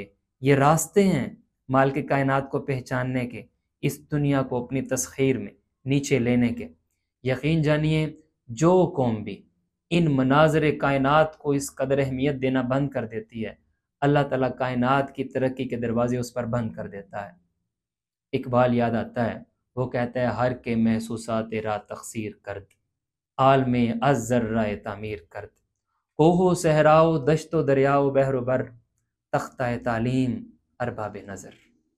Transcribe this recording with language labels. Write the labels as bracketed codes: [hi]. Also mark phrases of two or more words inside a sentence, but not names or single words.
[ur] یہ راستے ہیں مالک کائنات کو پہچاننے کے، اس دنیا کو اپنی تسخیر میں نیچے لینے کے۔ یقین جانیے جو قوم بھی ان مناظر کائنات کو اس قدر اہمیت دینا بند کر دیتی ہے، اللہ تعالیٰ کائنات کی ترقی کے دروازے اس پر بند کر دیتا ہے۔ اقبال یاد آتا ہے، وہ کہتا ہے [fa] ہر کے محسوسات را تقصیر کرد، عالم از ذرہ تعمیر کرد، کوہ و صحرا و دشت و دریا و بحر و بر، تختہ تعلیم ارباب نظر۔